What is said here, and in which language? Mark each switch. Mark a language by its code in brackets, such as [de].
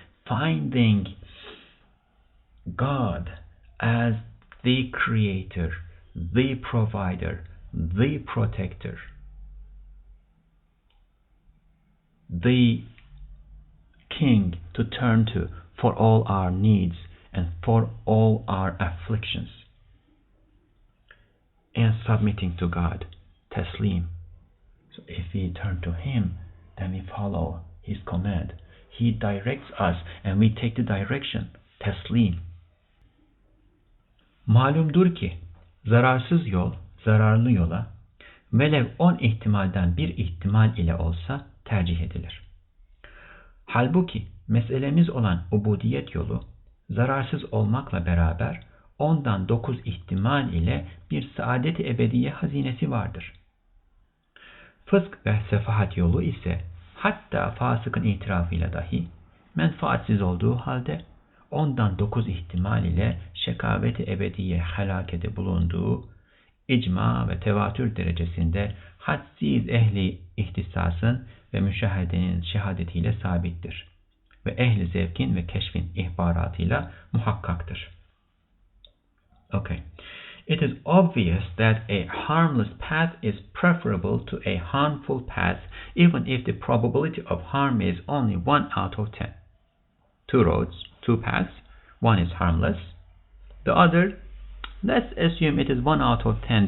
[en] Finding God as the creator, the provider, the protector, the king to turn to for all our needs and for all our afflictions, and submitting to God, taslim. So if we turn to him, then we follow his command. He directs us and we take the direction, taslim. [tr] Malumdur ki zararsız yol zararlı yola velev 10 ihtimalden bir ihtimal ile olsa tercih edilir. Halbuki meselemiz olan ubudiyet yolu zararsız olmakla beraber 10'dan 9 ihtimal ile bir saadet-i ebediye hazinesi vardır. Fısq ve sefahat yolu ise hatta fasıkın itirafıyla dahi menfaatsiz olduğu halde 10'dan 9 ihtimal ile şekavet-i ebediye helakete bulunduğu icma ve tevatür derecesinde hadsiz ehli ihtisasın ve müşahedenin şehadetiyle sabittir ve ehli zevkin ve keşfin ihbaratıyla muhakkaktır. [en] Okay. It is obvious that a harmless path is preferable to a harmful path, even if the probability of harm is only 1 out of 10. Two roads, two paths. One is harmless. The other, let's assume it is 1 out of 10.